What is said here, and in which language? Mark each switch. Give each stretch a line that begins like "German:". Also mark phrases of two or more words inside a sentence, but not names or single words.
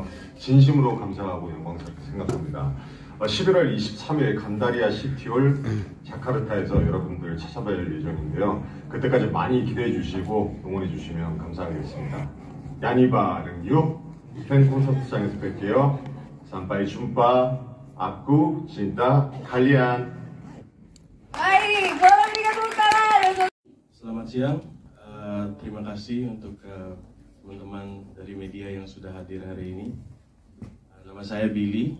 Korean: 진심으로 감사하고 영광스럽게 생각합니다. 11월 23일 간다리아 시티홀 자카르타에서 여러분들 찾아뵐 예정인데요. 그때까지 많이 기대해 주시고 응원해 주시면 감사하겠습니다. 야니바 릉유 팬 콘서트장에서 뵐게요.
Indonesian: Sampai jumpa. Aku cinta kalian. Baik, boleh berikan tepuk tangan. Selamat siang. Terima kasih untuk teman-teman dari media yang sudah hadir hari ini. Nama saya Billy.